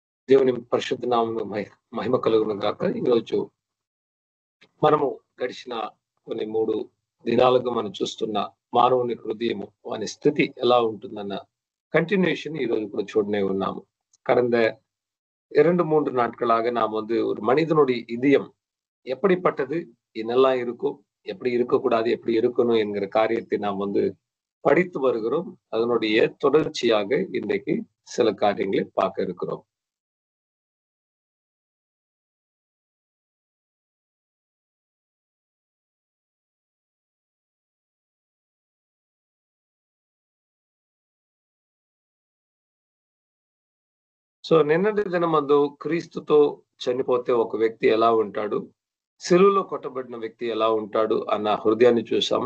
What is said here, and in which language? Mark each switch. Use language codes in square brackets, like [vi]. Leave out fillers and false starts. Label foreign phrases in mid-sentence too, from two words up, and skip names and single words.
[te] దేవుని పరిశుద్ధ నామమున మహిమ కలుగును గాక. ఈరోజు మనము గడిచిన కొన్ని 3 దినాలుగా మనం చూస్తున్న మానవుని హృదయము వాని స్థితి ఎలా ఉంటుందన్న కంటిన్யூஷன் ఈరోజు కూడా చూడనే ఉన్నాము. [ta] கடந்த 2-3 நாட்களாக நாம் ஒரு மனிதனுடைய இதயம் எப்படிப்பட்டது, என்னெல்லாம் இருக்கும், எப்படி இருக்கக்கூடாது, எப்படி இருக்கணும் என்கிற காரியத்தை நாம் படித்து வருகிறோம். அதனுடைய தொடர்ச்சியாக இன்றைக்கு சில காரியங்களை பார்க்க இருக்கிறோம். [te] సో నిన్నటి దినమందు క్రీస్తుతో చనిపోతే ఒక వ్యక్తి ఎలా ఉంటాడు, సిలువలో కొట్టబడిన వ్యక్తి ఎలా ఉంటాడు అన్న హృదయాన్ని చూసాము.